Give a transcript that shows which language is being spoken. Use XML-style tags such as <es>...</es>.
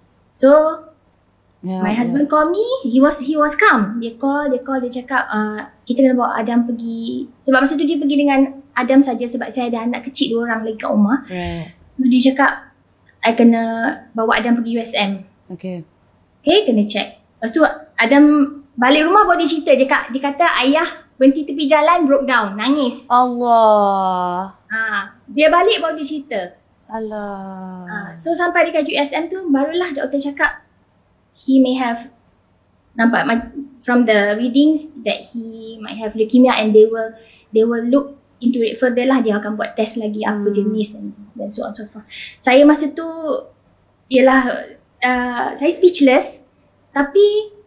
<en>So my husband call me, he was calm.</en> <ms>Dia call, dia cakap kita kena bawa Adam pergi. Sebab masa tu dia pergi dengan Adam saja sebab saya ada anak kecil 2 orang lagi kat rumah. So dia cakap I kena bawa Adam pergi USM. Okay, kena check. Lepas tu Adam balik rumah baru dia cerita, dia kata ayah berhenti tepi jalan,</ms> <en>broke down,</en> <ms>nangis. Allah. Dia balik baru dia cerita. Allah. So sampai dekat USM tu barulah doktor cakap</ms> <en>he may have, nampak from the readings that he might have leukemia, and they will look into it further lah.</en> <ms>Dia akan buat test lagi apa jenis dan</ms> <en>so on so forth.</en> <ms>Saya masa tu ialah saya speechless, tapi</ms>